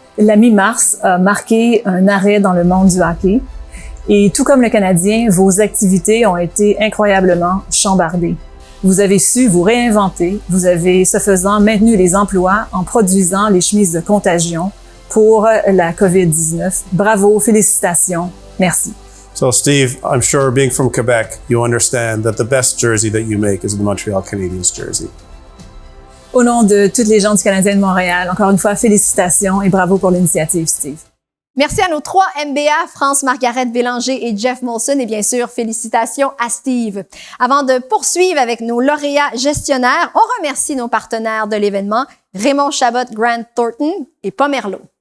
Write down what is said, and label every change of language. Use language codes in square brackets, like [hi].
[fr] La mi-mars a marqué un arrêt dans le monde du hockey. Et tout comme le Canadien, vos activités ont été incroyablement chambardées. Vous avez su vous réinventer, vous avez, ce faisant, maintenu les emplois en produisant les chemises de contagion pour la COVID-19. Bravo, félicitations, merci. [en] So Steve, I'm sure being from Quebec, you understand that the best jersey that you make is the Montreal Canadiens jersey. [fr] Au nom de toutes les gens du Canadien de Montréal, encore une fois, félicitations et bravo pour l'initiative, Steve. Merci à nos 3 MBA, France-Margaret Bélanger et Jeff Molson, et bien sûr, félicitations à Steve. Avant de poursuivre avec nos lauréats gestionnaires, on remercie nos partenaires de l'événement, Raymond Chabot Grant Thornton et Pomerleau.